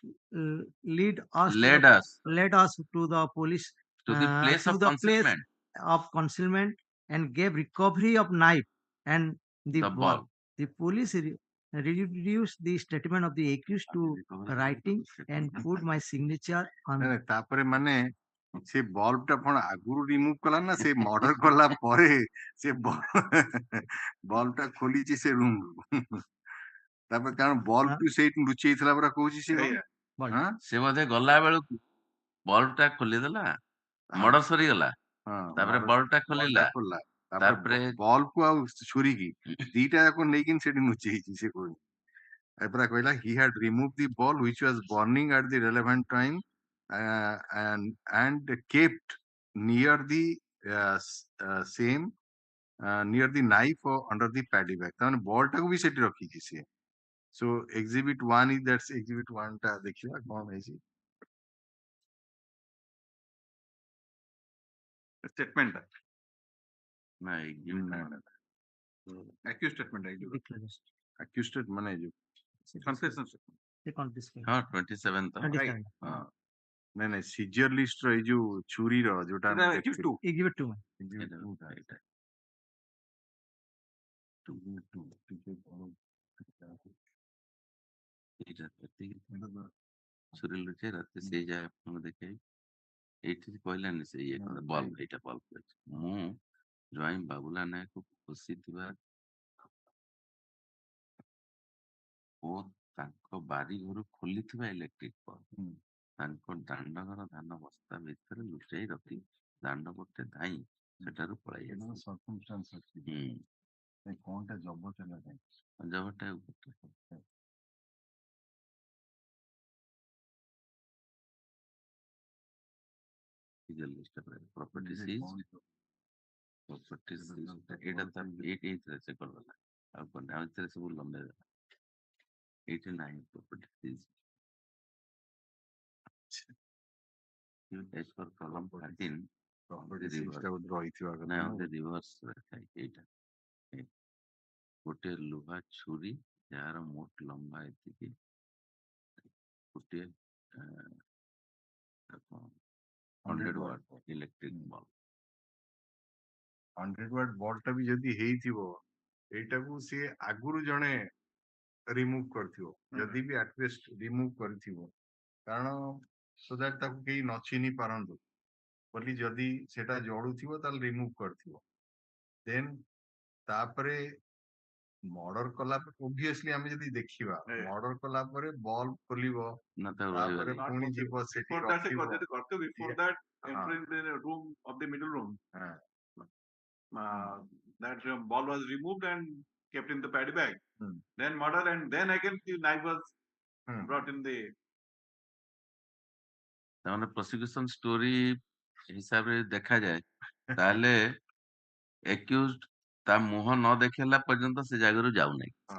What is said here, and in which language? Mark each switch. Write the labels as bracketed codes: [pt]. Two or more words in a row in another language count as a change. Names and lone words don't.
[en] led us led us to the police to the place to of the place concealment, of concealment and gave recovery of knife and the the ball. ball. The police reduced the statement of the accused to writing and put my signature on. [or] ନାଇଁ, ତାପରେ ମାନେ ସେ ବଲ୍ବ ଟା କଣ ଆଗରୁ ରିମୁଭ କଲା ନା ସେ ମର୍ଡର କଲା ପରେ ସେ ବଲ୍ବ ଟା ଖୋଲିଛି ସେ ରୁମ ରୁ ତାପରେ କାରଣ ବଲ୍ବ କୁ ସେଇଠି ଲୁଚେଇଥିଲା ପରା କହୁଛି ସେ [en] Yeah. [or] ସେ ବୋଧେ ଗଲା ବେଳକୁ ବଲ୍ବ ଟା ଖୋଲିଦେଲା, ମର୍ଡର ସରିଗଲା, ତାପରେ ବଲ୍ବ ଟା ଖୋଲିଲା, ଖୋଲିଲା ତାପରେ ବଲ୍ବ କୁ ଆଉ ଛୁରୀକି ଦିଟା ଯାକ ନେଇକି ସେଠି ଲୁଚେଇଛି ସେ କହୁଛି। ଏପରା କହିଲା [en] he had removed the ball which was burning at the relevant time and kept near the same near the knife or under the paddy bag। [or] ତାମାନେ ବଲ୍ ଟାକୁ ବି ସେଠି ରଖିଛି ସିଏ। [en] So exhibit 1 is that's exhibit 1 [or] ଟା ଦେଖିବା କଣ ହେଇଛି। [en] Statement. [or] ନାଇଁ [en] Accused statement. [or] accused ମାନେ ଯୋଉ [en] Confession statement. [or] ହଁ 27 ତ ନାଇଁ ନାଇଁ ସିଜିୟର ଲିଷ୍ଟ ର ଏଇ ଯୋଉ ଛୁରୀର ଯୋଉଟା ଆମେ [en] Accused [or] ଦେଖିଥିଲୁ। [en] two. Exhibit 2. Exhibit 2 ଟା। [or] ଛୁରୀ ଲୁଚେଇ ରାତି ସେଇ ଯାଏ ଆପଣଙ୍କୁ ଦେଖେଇ ଏଇଠି କହିଲାନି ସେ ଇଏ ବଲ୍ବ, ଏଇଟା ବଲ୍ବ କହିଛି। ମୁଁ ଜ୍ୱାଇଁ ବାବୁଲା ନାୟକ ବସିଥିବା ଓ ତାଙ୍କ ବାରି ଘରୁ ଖୋଲିଥିବା ଇଲେକ୍ଟ୍ରିକ ବଲ୍ବ ତାଙ୍କ ଦାଣ୍ଡ ଘର ଧାନ ବସ୍ତା ଭିତରେ ଲୁଚେଇ ରଖି ଦାଣ୍ଡ ପଟେ ଧାଇଁ ସେଠାରୁ ପଳାଇ କଣଟା ଜବରଟା [en] ଜବରଟା property seized, [or] ଏଇଟା ତ ଏଇଥିରେ ସେ କରିଦେଲା ଆଉ କଣ ଆଉ ଏଥିରେ ସବୁ ଲମ୍ବେଇ ଦେଲା। ଏଇଠି ନାହିଁ [en] property seized as per column 13 reverse [or] ଏଇଟା ଗୋଟେ ଲୁହା ଛୁରୀ ଯାହାର ମୋଟ ଲମ୍ବା ଏତିକି, ଗୋଟିଏ [en] 100 watt electric bulb। [or] 100 watt ବଲ୍ ଟା ବି ଯଦି ହେଇଥିବ ଏଇଟାକୁ ସିଏ ଆଗରୁ ଜଣେ ରିମୁଭ କରିଥିବ, ଯଦି ବି ଆଟଲିଷ୍ଟ ରିମୁଭ କରିଥିବ, କାରଣ [en] so that [or] ତାକୁ କେହି ନ ଚିହ୍ନି ପାରନ୍ତୁ ବୋଲି ଯଦି ସେଟା ଜଳୁଥିବ ତାହେଲେ ରିମୁଭ କରିଥିବ। ଦେନ୍ ତାପରେ ମର୍ଡର କଲା ପରେ ଓବିୟସଲି ଆମେ ଯଦି ଦେଖିବା ମର୍ଡର କଲା ପରେ ବଲ୍ବ ଖୋଲିବ, ତାପରେ ପୁଣି ଯିବ ସେଠି ରଖିବ। [en] Before that, entering the room of the middle room, that ball was removed and kept in the paddy bag. Then murder, and then again the knife was brought in the. [or] ତାମାନେ [en] prosecution story [or] ହିସାବରେ ଦେଖାଯାଏ ତାହେଲେ ଏକ୍ୟୁଜ୍ଡ ତା ମୁହଁ ନ ଦେଖେଇଲା ପର୍ଯ୍ୟନ୍ତ ସେ ଜାଗାରୁ ଯାଉନାହିଁ।